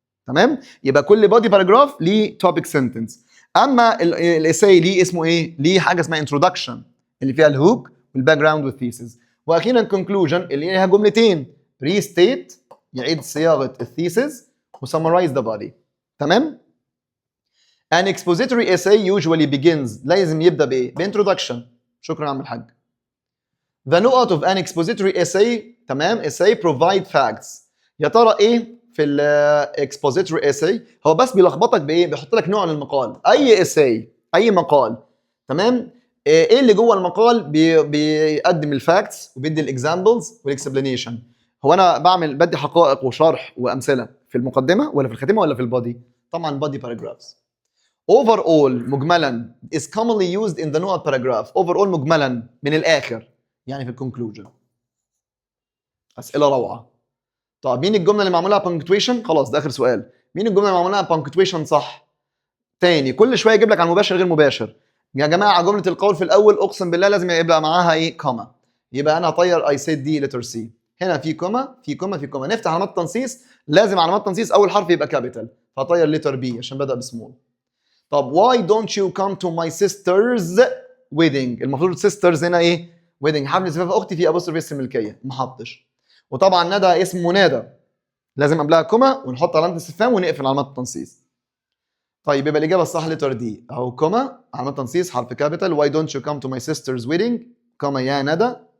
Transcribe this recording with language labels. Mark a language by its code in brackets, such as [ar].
[ar] تمام؟ يبقى كل بادي باراجراف ليه توبيك سنتنس. اما الاساي ليه اسمه ايه؟ ليه حاجه اسمها انترودكشن اللي فيها الهوك والباك جراوند والثيسز. واخيرا كونكلوجن اللي ليها جملتين، ريستيت يعيد صياغه الثيسز وسمرايز ذا بادي. [en] تمام؟ An expository essay usually begins، [ar] لازم يبدا بايه؟ بانترودكشن. شكرا يا عم الحاج. [en] The نقط of an expository essay، [ar] تمام؟ [en] essay provide facts. [ar] يا ترى ايه في الاكسبوزيتوري essay؟ هو بس بيلخبطك بايه؟ بيحط لك نوع للمقال. اي essay اي مقال، تمام؟ ايه اللي جوه المقال؟ بيقدم الفاكتس وبيدي الاكزامبلز والاكسبلانيشن. هو انا بدي حقائق وشرح وامثله في المقدمه ولا في الخاتمه ولا في البادي؟ طبعا بادي باراجرافز. [en] overall مجملا is commonly used in the نقط paragraph. [ar] overall مجملا من الاخر يعني في الكونكلوجن. اسئله روعه. طب مين الجمله اللي معمولها punctuation؟ خلاص ده اخر سؤال. مين الجمله اللي معمولها punctuation صح؟ تاني كل شويه يجيب لك على المباشر غير مباشر. يا جماعه جمله القول في الاول اقسم بالله لازم يبقى معاها ايه؟ كوما. يبقى انا هطير [en] I said [ar] دي letter C. هنا في كوما في كوما في كوما. نفتح علامات تنصيص، لازم علامات تنصيص اول حرف يبقى كابيتال، فهطير letter B عشان بدأ بسمول. طب [en] why don't you come to my sister's wedding؟ [ar] المفروض sisters هنا ايه؟ wedding حفل زفاف اختي في apostrophe اسم ملكيه، ما حطش. وطبعا ندى اسم منادى، لازم قبلها كوما ونحط علامه استفهام ونقفل علامات التنصيص. طيب يبقى الاجابه الصح لتر دي اهو، كوما علامه تنصيص حرف كابيتال. [en] why don't you come to my sister's wedding [ar] كوما يا ندى.